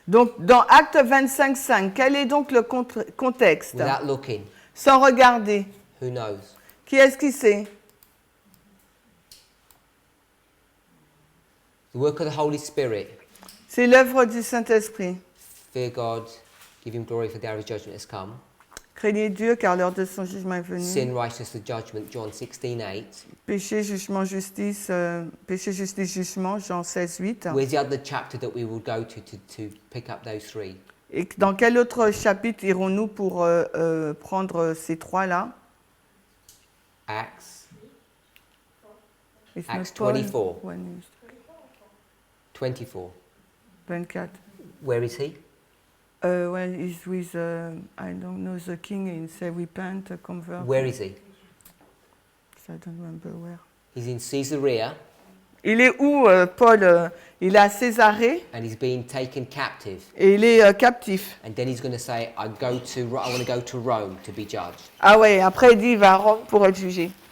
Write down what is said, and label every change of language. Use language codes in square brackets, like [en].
[fr] Donc, dans Acte 25-5, quel est donc le contexte? [en] Without looking, [fr] Sans regarder. [en] who knows? [fr] Qui est-ce qui sait? [en] The work of the Holy Spirit. [fr] C'est l'œuvre du Saint-Esprit. [en] Fear God. Give him glory for the hour of judgment has come. [fr] Craignez Dieu car l'heure de son jugement est venue. [en] Sin, righteousness, the judgment, John 16:8. [fr] Péché, jugement, justice, péché, justice, jugement, Jean 16, 8. [en] Where's the other chapter that we will go to pick up those three? [fr] Et dans quel autre chapitre irons-nous pour prendre ces trois-là? [en] Acts It's Acts not Paul. 24. When is- 24. 24. Where is he? When he's with, I don't know, the king and say repent, convert. Where is he? I don't remember where. He's in Caesarea [fr] Il est où, Paul? Il est à Césarée [en] and he's being taken captive. [fr] et il est captif. [en] And then he's going to say, I want to go to Rome to be judged. [fr] Ah ouais, après il dit il va à Rome pour être jugé.